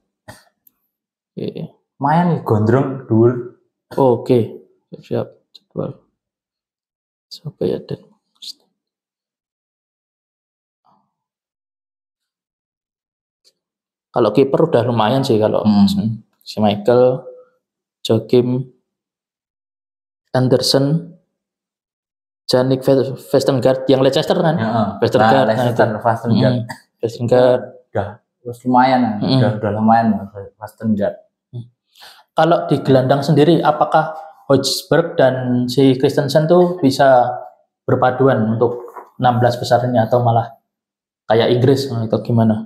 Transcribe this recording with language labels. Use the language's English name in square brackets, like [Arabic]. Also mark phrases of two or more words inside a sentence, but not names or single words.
[Indonesian] Oke. [Javanese] Main nih gondrong dhuwur. [Indonesian] Oke. Siap. Jadwal. Siapa ya Denmark? Kalau kiper udah lumayan sih kalau si Michael, Joachim Andersen, Jannik Vestergaard yang Leicester kan? Vestergaard. Vestergaard. Udah lumayan, udah lumayan Vestergaard. Kalau di gelandang sendiri, apakah Højbjerg dan si Christensen tuh bisa berpaduan untuk 16 besarnya atau malah kayak Inggris atau gimana?